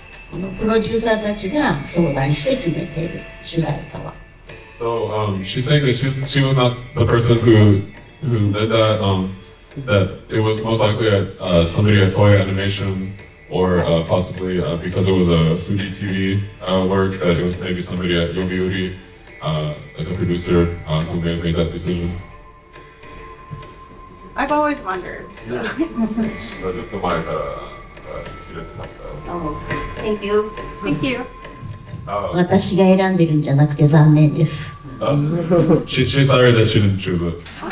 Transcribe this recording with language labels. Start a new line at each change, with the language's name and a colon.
Japanese: このプロデューサーたちが相談して決めている主題歌は。
English: So she's saying that she was not the person who did that. That it was most likely somebody at Toei Animation, or possibly because it was a Fuji TV work, that it was maybe somebody at Yomiuri, like a producer, who may have made that decision. I've always wondered. So.
Japanese: ずっと前から知らずだった。
English: Thank you. Thank you.
Japanese: 私が選んでるんじゃなくて残念です。
English: She's sorry that she didn't choose it.